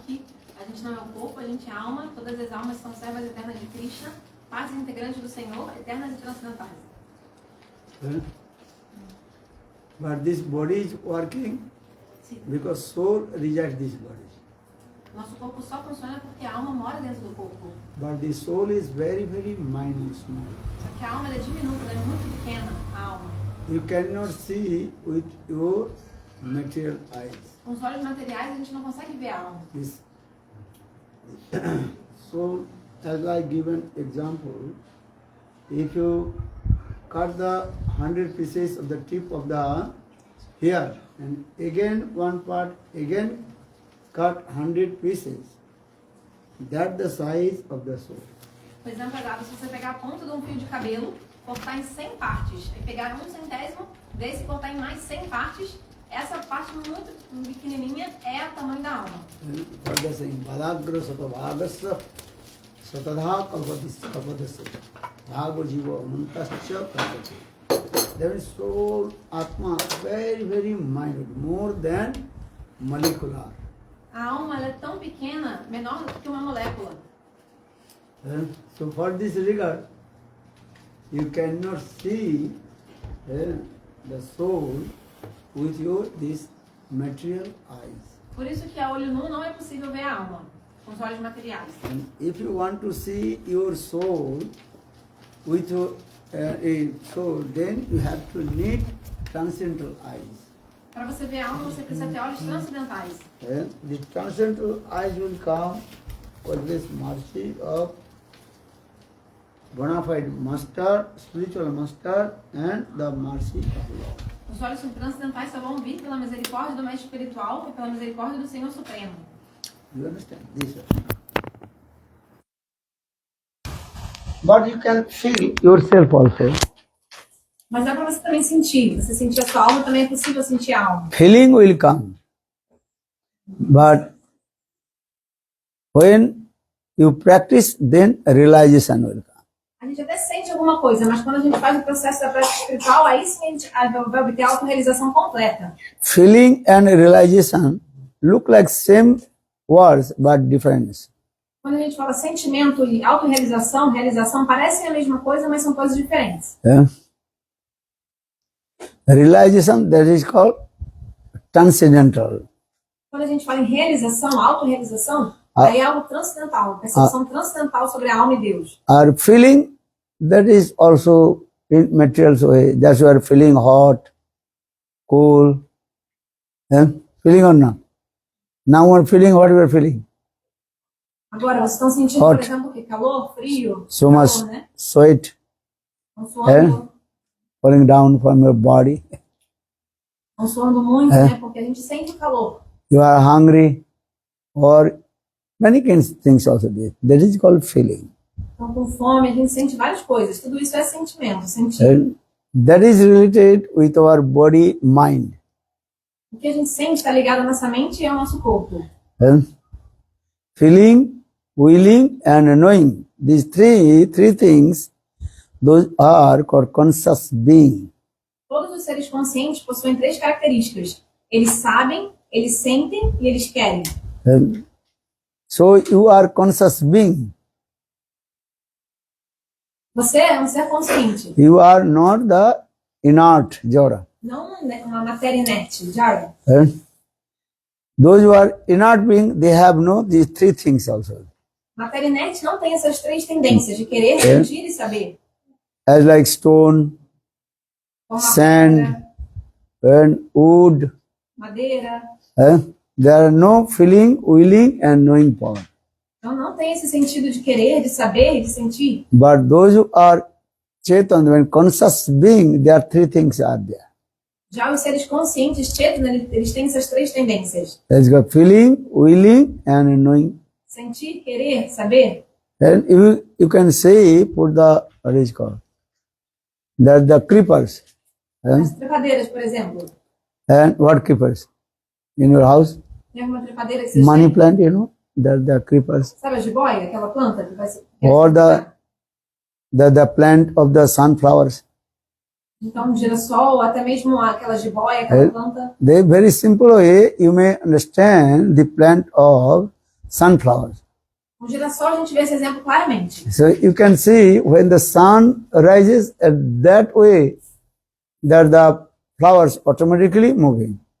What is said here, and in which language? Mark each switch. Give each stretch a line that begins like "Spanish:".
Portuguese: Que a gente não é o corpo, a gente é a alma, todas as almas são servas eternas de Krishna, partes integrantes do Senhor, eternas e transcendentais.
English: But this body is working because soul rejects this body.
Portuguese: Nosso corpo só funciona porque a alma mora dentro do corpo.
English: But the soul is very, very minute, small.
Portuguese: Só que a alma ela é diminuta, ela é muito pequena, a alma.
English: You cannot see with your material eyes.
Portuguese: Com os olhos materiais a gente não consegue ver a alma.
English: This soul, as I give an example, if you cut the 100 pieces of the tip of the hair and again one part, again cut 100 pieces, that's the size of the soul.
Portuguese: Por exemplo, se você pegar a ponta de um fio de cabelo, cortar em 100 partes, e pegar 1/100 desse e cortar em mais 100 partes, essa parte muito pequenininha é o tamanho da alma.
English: What they saying?
Sanskrit: Balagra satavagasya satadha kalpadasya bhagavad jiva anantasya kalpati.
English: There is soul, atma, very, very minute, more than molecular.
Portuguese: A alma ela é tão pequena, menor do que uma molécula.
English: So for this regard, you cannot see the soul with your this material eyes.
Portuguese: Por isso que a olho nu não é possível ver a alma com os olhos materiais.
English: And if you want to see your soul with your soul, then you have to need transcendental eyes.
Portuguese: Para você ver a alma, você precisa ter olhos transcendentais.
English: And the transcendental eyes will come with this mercy of bona fide master, spiritual master, and the mercy of Lord.
Portuguese: Os olhos transcendentais só vão vir pela misericórdia do mestre espiritual e pela misericórdia do Senhor Supremo.
English: You understand this? But you can feel yourself also.
Portuguese: Mas dá para você também sentir. Você sentir a sua alma, também é possível sentir a alma.
English: Feeling will come. But when you practice, then realization will come.
Portuguese: A gente até sente alguma coisa, mas quando a gente faz o processo da prática espiritual, aí sim a gente vai obter a autorrealização completa.
English: Feeling and realization look like same words but different.
Portuguese: Quando a gente fala sentimento e autorrealização, realização parecem a mesma coisa, mas são coisas diferentes.
English: Yeah. Realization, that is called transcendental.
Portuguese: Quando a gente fala em realização, autorrealização, aí é algo transcendental, uma percepção transcendental sobre a alma e Deus.
English: Our feeling, that is also in material way. That's why feeling hot, cool. Yeah? Feeling or not? Now we're feeling what we're feeling.
Portuguese: Agora, vocês estão sentindo,
English: Hot.
Portuguese: por exemplo, o quê? Calor, frio?
English: So
Portuguese: calor,
English: much
Portuguese: né?
English: sweat
Portuguese: Estão suando,
English: falling down from your body.
Portuguese: estão suando muito, né? Porque a gente sente o calor.
English: You are hungry or many kinds of things also there. That is called feeling.
Portuguese: Estão com fome, a gente sente várias coisas. Tudo isso é sentimento, sentir.
English: And that is related with our body, mind.
Portuguese: O que a gente sente está ligado à nossa mente e ao nosso corpo.
English: And feeling, willing and knowing. These three things, those are called conscious being.
Portuguese: Todos os seres conscientes possuem três características. Eles sabem, eles sentem e eles querem.
English: And so you are conscious being.
Portuguese: Você é um ser consciente,
English: You are not the inert Jara.
Portuguese: não uma matéria inerte, Jara.
English: And those who are inert being, they have no these three things also.
Portuguese: Matéria inerte não tem essas três tendências de querer, sentir e saber.
English: As like stone,
Portuguese: Como a
English: Sand.
Portuguese: pedra,
English: and wood,
Portuguese: madeira.
English: there are no feeling, willing and knowing power.
Portuguese: Então não tem esse sentido de querer, de saber e de sentir.
English: But those who are Chetan, when conscious being, there are three things are there.
Portuguese: Já os seres conscientes, Chetana, eles têm essas três tendências.
English: There's got feeling, willing and knowing.
Portuguese: Sentir, querer, saber.
English: And you can say, put the, what is called, that the creepers.
Portuguese: As trepadeiras, por exemplo.
English: And what creepers? In your house?
Portuguese: Tem alguma trepadeira que vocês
English: Money
Portuguese: têm?
English: plant, you know, the creepers.
Portuguese: Sabe a jiboia, aquela planta que vai se...
English: Or the plant of the sunflowers.
Portuguese: Então, girassol, até mesmo aquela jiboia, aquela planta.
English: They very simple way you may understand the plant of sunflowers.
Portuguese: Com girassol a gente vê esse exemplo claramente.
English: So you can see when the sun rises at that way, that the flowers automatically moving.